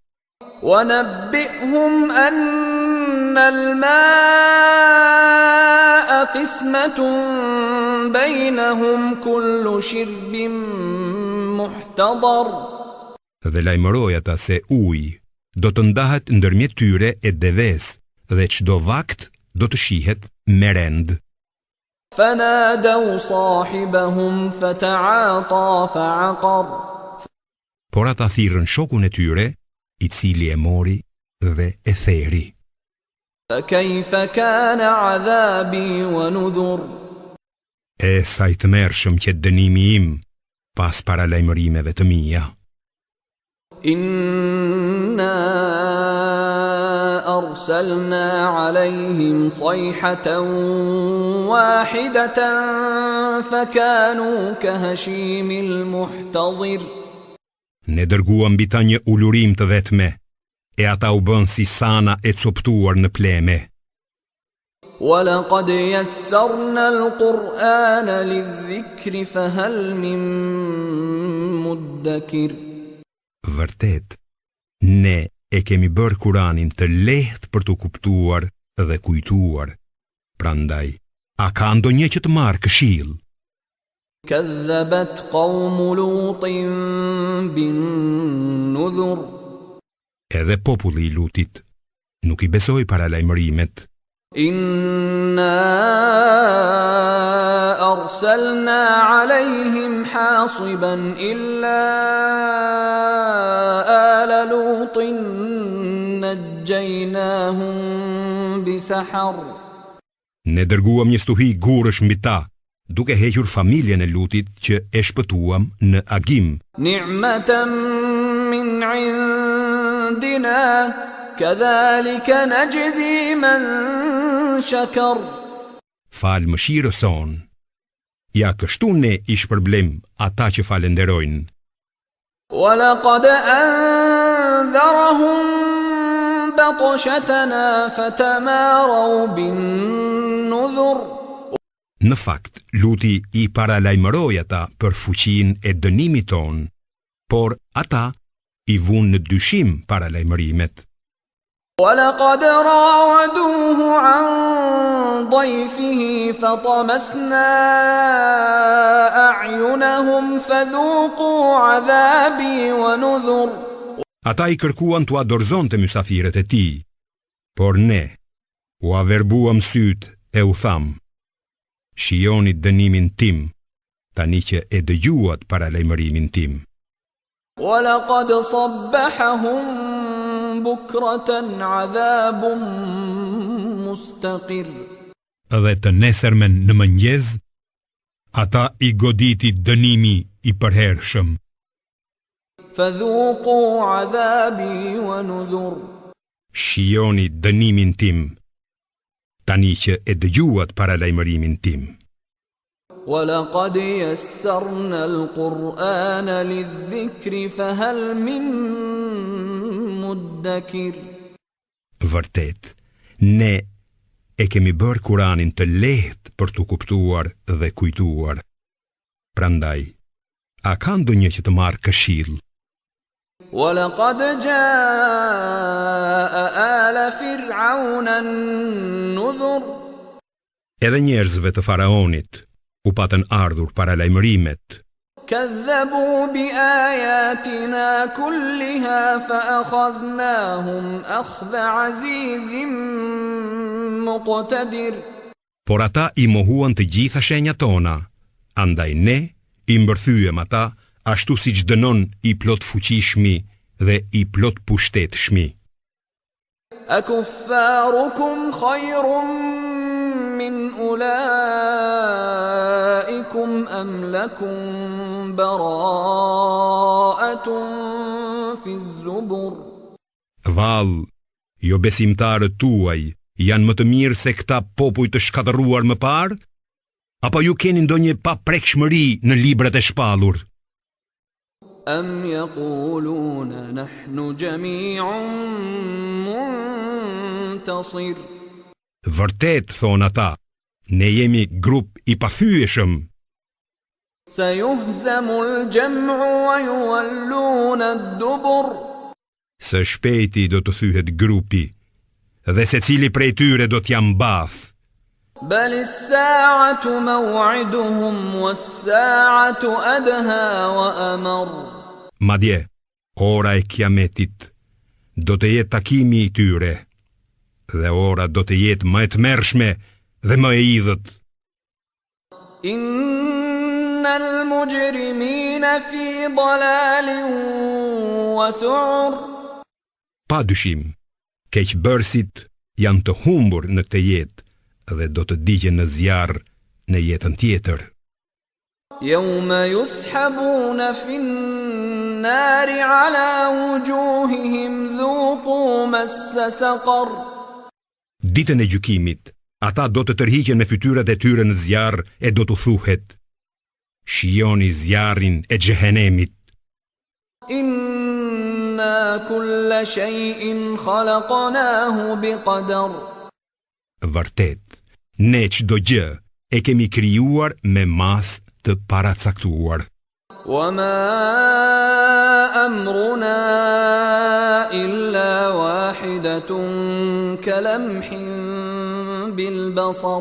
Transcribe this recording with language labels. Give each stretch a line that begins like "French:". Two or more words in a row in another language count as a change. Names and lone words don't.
Arabic: ونبئهم أن الماء قسمة بينهم كل شرب محتضر.
Albanian: Dhe lajmëroj ata se uji do të ndahet ndërmjet tyre e deves dhe çdo vakt do të shihet me rend.
Arabic: فنادوا صاحبهم فتعاطى فعقر.
Albanian: Por ata thirrën shokun e tyre, i cili e mori dhe e theri.
Arabic: فكيف كان عذابي ونذر.
Albanian: E sa i tmerrshëm që dënimi im pas paralajmërimeve të mia.
Arabic: إنا أرسلنا عليهم صيحة واحدة فكانوا كهشيم المحتضر.
Albanian: Ne dërguam mbi ta një ulurim të vetme, e ata u bën si sana e coptuar në pleme.
Arabic: ولقد يسرنا القرآن للذكر فهل من مدكر.
Albanian: Vërtet, ne e kemi bërë Kuranin të lehtë për t'u kuptuar dhe kujtuar. Prandaj, a ka ndonjë që të marrë këshill?
Arabic: كذبت قوم لوط بالنذر.
Albanian: Edhe populli i Lutit nuk i besoi paralajmërimet.
Arabic: إنا أرسلنا عليهم حاصبا إلا آل لوط نجيناهم بسحر.
Albanian: Ne dërguam një stuhi gurësh mbi ta, duke hequr familjen e Lutit që e shpëtuam në agim.
Arabic: نعمة من عندنا كذلك نجزي من شكر.
Albanian: fal mëshirës son. Ja kështu ne I shpërblim ata që falenderojnë.
Arabic: وَلَقَدْ أَنذَرَهُم بَطْشَتَنَا فَتَمَارَوْا بِالنُّذُرِ
Albanian: Në fakt, luti I paralajmëroi ata për fuqinë e dënimit ton, por ata I vunë në dyshim paralajmërimet.
Arabic: وَلَقَدْ رَاوَدُوهُ عَنْ ضَيْفِهِ فَطَمَسْنَا أَعْيُنَهُمْ فَذُوقُوا عَذَابِي وَنُذُرِ
Albanian: Ata I kërkuan t'u dorëzonte mysafirët e tij, por ne u averbuam syt e u tham: Shijoni dënimin tim, tani që e dëgjuat paralajmërimin tim.
Arabic: وَلَقَدْ صَبَّحَهُم بُكْرَةً عَذَابٌ مُسْتَقِرٌ
Albanian: Dhe të nesërmen në mëngjes, ata I goditi dënimi I përhershëm.
Arabic: فَذُوقُوا عَذَابِي وَنُذُرِ
Albanian: Shijoni dënimin tim, tani që e dëgjuat paralajmërimin tim.
Arabic: وَلَقَدْ يَسَّرْنَا الْقُرْآنَ لِلذِّكْرِ فَهَلْ مِن مُدَّكِرٍ
Albanian: Vërtet, ne e kemi bërë Kuranin të lehtë për t'u kuptuar dhe kujtuar. Prandaj, a ka ndonjë që të marrë këshill?
Arabic: وَلَقَدْ جَاءَ آلَ فِرْعَوْنَ النُّذُرُ
Albanian: Edhe njerëzve të faraonit u patën ardhur paralajmërimet.
Arabic: كَذَّبُوا بِآيَاتِنَا كُلِّهَا فَأَخَذْنَاهُمْ أَخْذَ عَزِيزٍ مُقْتَدِرٍ
Albanian: Por ata I mohuan të gjitha shenjat tona, andaj ne I mbërthyem ata ashtu siç dënon I plot fuqishmi dhe I plot pushtetshmi.
Arabic: أَكُفَّارُكُمْ خَيْرٌ مِّنْ أُولَئِكُمْ أَمْ لَكُمْ بَرَاءَةٌ فِي الزُّبُرِ
Albanian: Vallë, jo besimtarët tuaj janë më të mirë se këta popuj të shkatëruar më parë? Apo ju keni ndonjë paprekshmëri në librat e shpallur?
Arabic: أَمْ يَقُولُونَ نَحْنُ جَمِيعٌ مُنْتَصِرٌ
Albanian: Vërtet, thonë ata, ne jemi grup I pathyeshëm.
Arabic: سَيُهْزَمُ الْجَمْعُ وَيُوَلُّونَ الدُّبُرَ
Albanian: Së shpejti do të thyhet grupi, dhe secili prej tyre do t'ja mbath.
Arabic: بَلِ السَّاعَةُ مَوْعِدُهُمْ وَالسَّاعَةُ أَدْهَى وَأَمَرُّ
Albanian: Madje, ora e kiametit do të jetë takimi I tyre, dhe ora do të jetë më e tmerrshme dhe më e idhët.
Arabic: إن المجرمين في ضلال وسعر
Albanian: Pa dyshim, keqbërësit janë të humbur në këtë jetë dhe do të digjen në zjarr në jetën tjetër.
Arabic: يوم يسحبون في النار على وجوههم ذوقوا مس سقر
Albanian: Ditën e gjykimit, ata do të tërhiqen me fytyrat e tyre në zjarr e do të thuhet: Shijoni zjarrin e xhehenemit.
Arabic: إنا كل شيء خلقناه بقدر
Albanian: Vërtet, ne çdo gjë e kemi krijuar me mas të paracaktuar.
Arabic: وما أمرنا إلا واحدة كلمح بالبصر